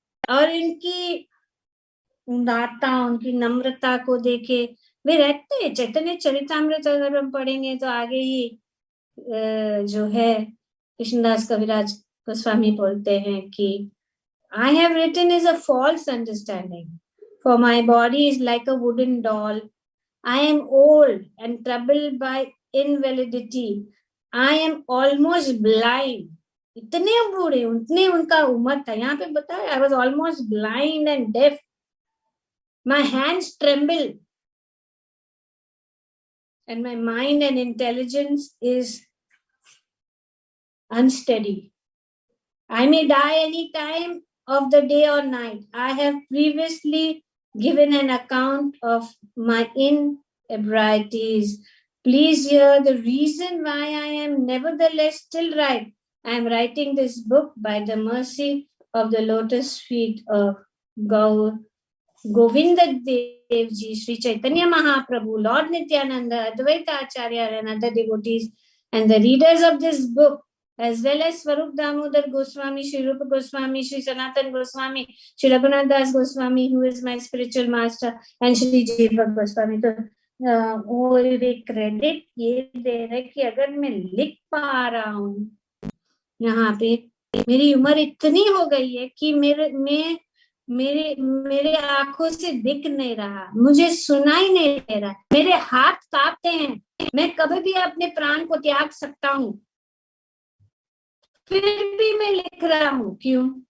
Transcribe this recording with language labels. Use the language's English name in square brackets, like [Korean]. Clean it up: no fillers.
[Hindi] और इनकी उदारता, उनकी नम्रता को देखे वे रहते हैं। चैतन्य चरितामृत अगर हम पढ़ेंगे तो आगे ही जो है कृष्णदास कविराज गोस्वामी बोलते हैं कि [English] I have written is a false understanding, for my body is like a wooden doll. I am old and troubled by invalidity. I am almost blind. [Hindi] इतने बूढ़े, उतने उनका उम्र था, यहाँ पे बताया [English] I was almost blind and deaf. My hands tremble and my mind and intelligence is unsteady. I may die any time of the day or night. I have previously given an account of my inebrieties. Please hear the reason why I am nevertheless still right. I am writing this book by the mercy of the lotus feet of Govinda Dev Ji, Sri Chaitanya Mahaprabhu, Lord Nityananda, Advaita Acharya and other devotees, and the readers of this book, as well as Swarup Damodar Goswami, Sri Rupa Goswami, Sri Sanatan Goswami, Sri Raghunath Das Goswami, who is my spiritual master, and Sri Jiva Goswami. [Hindi] तो वो एक credit ये दे रहे कि अगर मैं लिख पा रहा हूँ, यहाँ पे मेरी उम्र इतनी हो गई है कि मेरे आंखों से दिख नहीं रहा, मुझे सुनाई नहीं दे रहा, मेरे हाथ कांपते हैं, मैं कभी भी अपने प्राण को त्याग सकता हूँ, फिर भी मैं लिख रहा हूँ। क्यों?